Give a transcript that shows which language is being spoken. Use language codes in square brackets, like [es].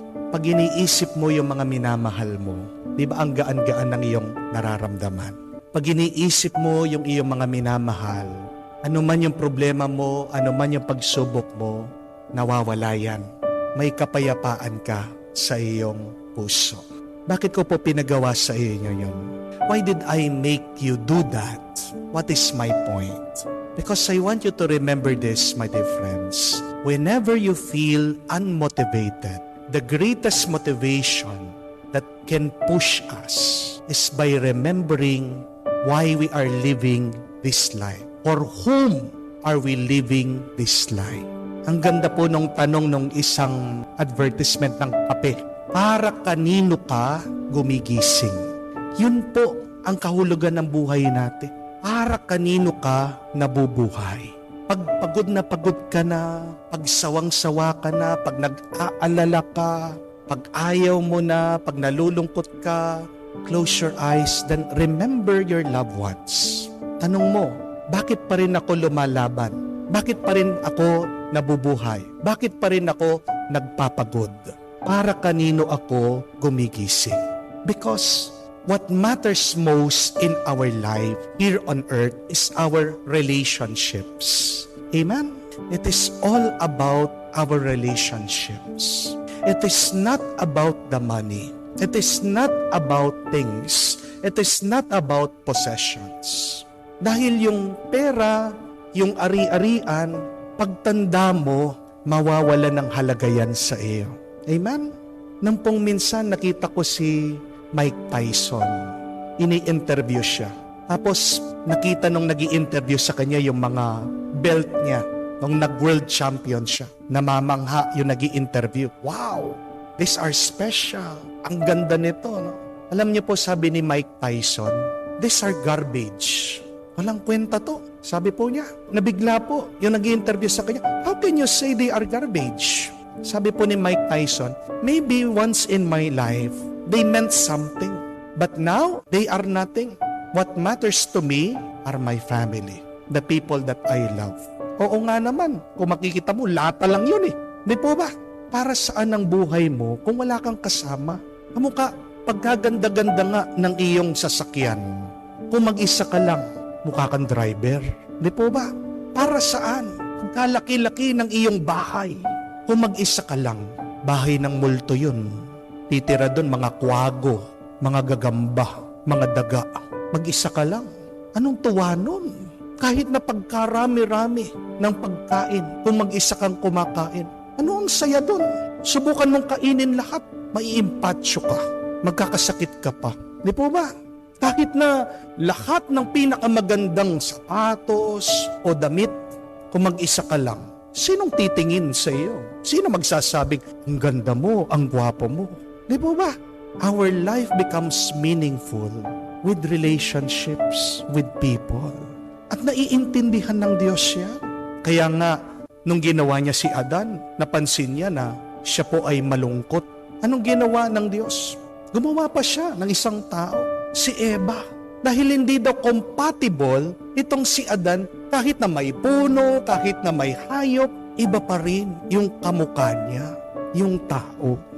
[tl] Pag iniisip mo yung mga minamahal mo, di ba ang gaan-gaan ng iyong nararamdaman? Pag iniisip mo yung iyong mga minamahal, ano man yung problema mo, ano man yung pagsubok mo, nawawala yan. May kapayapaan ka sa iyong puso. Bakit ko po pinagawa sa inyo yun? [en] Why did I make you do that? What is my point? Because I want you to remember this, my dear friends. Whenever you feel unmotivated, the greatest motivation that can push us is by remembering why we are living this life. For whom are we living this life? [tl] Ang ganda po nung tanong nung isang advertisement ng kape. Para kanino ka gumigising? Yun po ang kahulugan ng buhay natin. Para kanino ka nabubuhay? Pag pagod ka na, pag sawang-sawa ka na, pag nag-aalala ka, pag ayaw mo na, pag nalulungkot ka, [en] close your eyes, then remember your loved ones. [tl] Tanong mo, bakit pa rin ako lumalaban? Bakit pa rin ako nabubuhay? Bakit pa rin ako nagpapagod? Para kanino ako gumigising? [en] Because what matters most in our life here on earth is our relationships. Amen? It is all about our relationships. It is not about the money. It is not about things. It is not about possessions. [tl] Dahil yung pera, yung ari-arian, pagtanda mo, mawawala ng halaga yan sa iyo. Amen? Nang pong minsan nakita ko si Mike Tyson. Ini-interview siya. Tapos nakita nung nag-i-interview sa kanya yung mga belt niya. Nung nag-world champion siya. Namamangha yung nag-i-interview. Wow! [en] These are special. [tl] Ang ganda nito. No? Alam niyo po sabi ni Mike Tyson, [en] these are garbage. [tl] Walang kwenta to. Sabi po niya. Nabigla po yung nag-i-interview sa kanya. [en] How can you say they are garbage? [tl] Sabi po ni Mike Tyson, [en] maybe once in my life, they meant something. But now, they are nothing. What matters to me are my family, the people that I love. [tl] Oo nga naman, kung makikita mo, lata lang yun eh. Di po ba? Para saan ang buhay mo kung wala kang kasama? Kamukha, pagkaganda-ganda nga ng iyong sasakyan. Kung mag-isa ka lang, mukha kang driver. Di po ba? Para saan? Ang kalaki-laki ng iyong bahay. Kung mag-isa ka lang, bahay ng multo yun. Titira doon mga kwago, mga gagamba, mga daga. Mag-isa ka lang. Anong tuwa nun? Kahit na pagkarami-rami ng pagkain, kung mag-isa kang kumakain, ano ang saya doon? Subukan mong kainin lahat, maiimpatsyo ka, magkakasakit ka pa. Di po ba? Kahit na lahat ng pinakamagandang sapatos o damit, kung mag-isa ka lang, sinong titingin sa iyo? Sino magsasabing, ang ganda mo, ang gwapo mo? Di po ba? [en] Our life becomes meaningful with relationships with people. [tl] At naiintindihan ng Diyos yan. Kaya nga, nung ginawa niya si Adan, napansin niya na siya po ay malungkot. Anong ginawa ng Diyos? Gumawa pa siya ng isang tao, si Eva. Dahil hindi daw compatible itong si Adan, kahit na may puno, kahit na may hayop, iba pa rin yung kamukha niya, yung tao.